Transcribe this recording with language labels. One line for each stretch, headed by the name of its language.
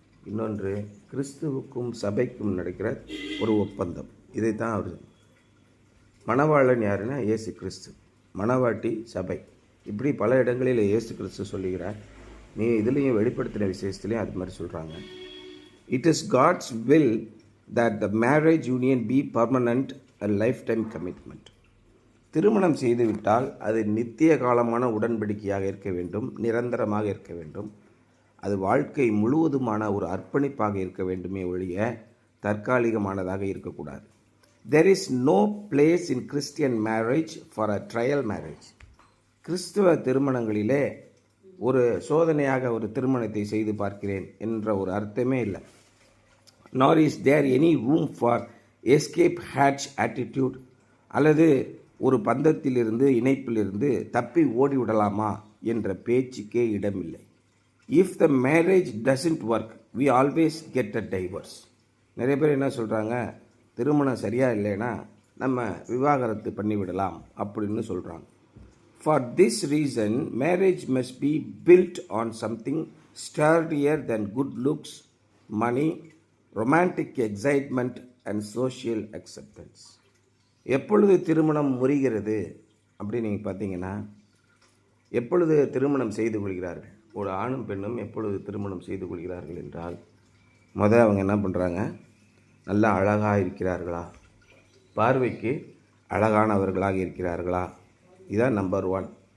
Tamil: இன்னொன்று, கிறிஸ்துவுக்கும் சபைக்கும் நடக்கிற ஒரு ஒப்பந்தம். இதை தான் அவர் மணவாளன் யாருன்னா இயேசு கிறிஸ்து, மணவாட்டி சபை. இப்படி பல இடங்களில் இயேசு கிறிஸ்து சொல்லுகிறார். நீ இதுலேயும் வெளிப்படுத்தின விசேஷத்துலேயும் அது மாதிரி சொல்கிறாங்க.
English: It is God's will that the marriage union be permanent and lifetime commitment.
Tamil: திருமணம் செய்துவிட்டால் அது நித்திய காலமான உடன்படிக்கையாக இருக்க வேண்டும், நிரந்தரமாக இருக்க வேண்டும். அது வாழ்க்கை முழுவதுமான ஒரு அர்ப்பணிப்பாக இருக்க வேண்டுமே ஒழிய தற்காலிகமானதாக இருக்கக்கூடாது.
English: There is no place in Christian marriage for a trial marriage.
Tamil: கிறிஸ்துவ திருமணங்களிலே ஒரு சோதனையாக ஒரு திருமணத்தை செய்து பார்க்கிறேன் என்ற ஒரு அர்த்தமே இல்லை.
English: nor is there any room for escape hatch attitude,
Tamil: அல்லது ஒரு பந்தத்திலிருந்து இணைப்பிலிருந்து தப்பி ஓடிவிடலாமா என்ற பேச்சுக்கே இடமில்லை.
English: If the marriage doesn't work we always get a divorce.
Tamil: நிறைய பேர் என்ன சொல்கிறாங்க, திருமணம் சரியாக இல்லைன்னா நம்ம விவாகரத்து பண்ணிவிடலாம் அப்படின்னு சொல்கிறாங்க.
English: For this reason marriage must be built on something sturdier than good looks, money, romantic excitement and social acceptance.
Tamil: எப்பொழுது திருமணம் முறிகிறது அப்படின்னு நீங்கள் பார்த்தீங்கன்னா, எப்பொழுது திருமணம் செய்து கொள்கிறார்கள், ஒரு ஆணும் பெண்ணும் எப்பொழுது திருமணம் செய்து கொள்கிறார்கள் என்றால், அவங்க என்ன பண்ணுறாங்க, நல்லா அழகாக இருக்கிறார்களா, பார்வைக்கு அழகானவர்களாக இருக்கிறார்களா, இதான் நம்பர் 1.